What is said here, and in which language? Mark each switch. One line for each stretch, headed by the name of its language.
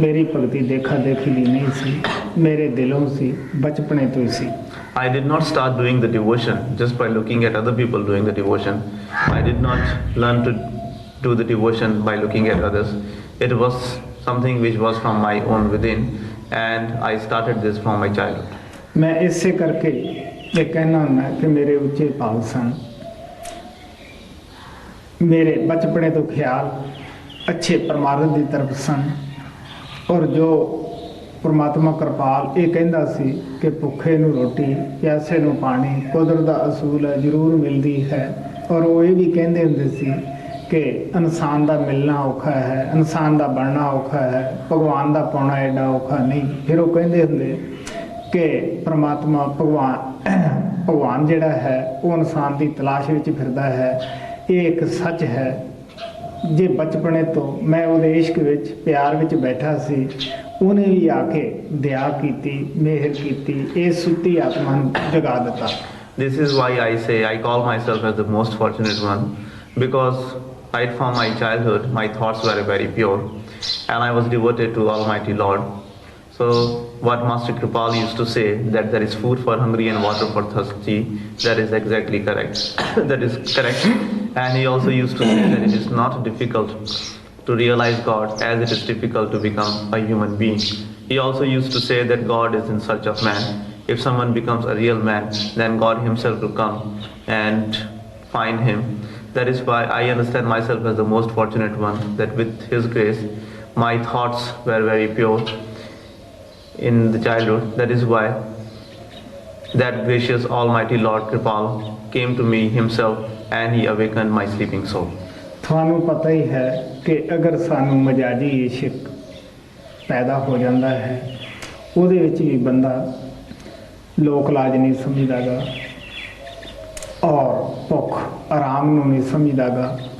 Punjabi: ਮੇਰੀ ਭਗਤੀ ਦੇਖਾ ਦੇਖੀ ਦੀ ਨਹੀਂ ਸੀ, ਮੇਰੇ ਦਿਲੋਂ ਸੀ, ਬਚਪਨੇ ਤੋਂ ਹੀ ਸੀ।
English: I did not start doing the devotion just by looking at other people doing the devotion. I did not learn to do the devotion by looking at others. It was something which was from my own within, and I started this from my childhood.
Punjabi: ਮੈਂ ਇਸੇ ਕਰਕੇ ਇਹ ਕਹਿਣਾ ਹੁੰਦਾ ਕਿ ਮੇਰੇ ਉੱਚੇ ਭਾਵ ਸਨ। ਮੇਰੇ ਬਚਪਨੇ ਤੋਂ ਖਿਆਲ ਅੱਛੇ ਪਰਮਾਰਥ ਦੀ ਤਰਫ ਸਨ, ਔਰ ਜੋ ਪਰਮਾਤਮਾ ਕਿਰਪਾਲ ਇਹ ਕਹਿੰਦਾ ਸੀ ਕਿ ਭੁੱਖੇ ਨੂੰ ਰੋਟੀ, ਪਿਆਸੇ ਨੂੰ ਪਾਣੀ ਕੁਦਰਤ ਦਾ ਅਸੂਲ ਹੈ, ਜ਼ਰੂਰ ਮਿਲਦੀ ਹੈ। ਔਰ ਉਹ ਇਹ ਵੀ ਕਹਿੰਦੇ ਹੁੰਦੇ ਸੀ ਕਿ ਇਨਸਾਨ ਦਾ ਮਿਲਣਾ ਔਖਾ ਹੈ, ਇਨਸਾਨ ਦਾ ਬਣਨਾ ਔਖਾ ਹੈ, ਭਗਵਾਨ ਦਾ ਪਾਉਣਾ ਐਡਾ ਔਖਾ ਨਹੀਂ। ਫਿਰ ਉਹ ਕਹਿੰਦੇ ਹੁੰਦੇ ਕਿ ਪਰਮਾਤਮਾ ਭਗਵਾਨ ਜਿਹੜਾ ਹੈ ਉਹ ਇਨਸਾਨ ਦੀ ਤਲਾਸ਼ ਵਿੱਚ ਫਿਰਦਾ ਹੈ। ਇਹ ਇੱਕ ਸੱਚ ਹੈ। ਜੇ ਬਚਪਨੇ ਤੋਂ ਮੈਂ ਉਹਦੇ ਇਸ਼ਕ ਵਿੱਚ ਪਿਆਰ ਵਿੱਚ ਬੈਠਾ ਸੀ, ਉਹਨੇ ਵੀ ਆ ਕੇ ਦਇਆ ਕੀਤੀ, ਮਿਹਰ ਕੀਤੀ, ਇਹ ਸੁੱਤੀ ਆਤਮਾ ਨੂੰ ਜਗਾ ਦਿੱਤਾ।
English: This is why I say I call myself as the most fortunate one, because right from my childhood my thoughts were very pure and I was devoted to Almighty Lord. So what Master Kripal used to say, that there is food for hungry and water for thirsty, that is exactly correct. That is correct. And he also used to say that it is not difficult to realize God as it is difficult to become a human being. He also used to say that God is in search of man. If someone becomes a real man, then God himself will come and find him. That is why I understand myself as the most fortunate one, that with his grace my thoughts were very pure in the childhood. That is why that gracious Almighty Lord Kripal came to me himself and he awakened my sleeping soul.
Punjabi: ਤੁਹਾਨੂੰ ਪਤਾ ਹੀ ਹੈ ਕਿ ਅਗਰ ਸਾਨੂੰ ਮਜਾਜੀ ਇਸ਼ਕ ਪੈਦਾ ਹੋ ਜਾਂਦਾ ਹੈ, ਉਹਦੇ ਵਿੱਚ ਵੀ ਬੰਦਾ ਲੋਕ ਲਾਜ ਨਹੀਂ ਸਮਝਦਾ ਗਾ ਔਰ ਭੁੱਖ ਆਰਾਮ ਨੂੰ ਨਹੀਂ ਸਮਝਦਾ ਗਾ।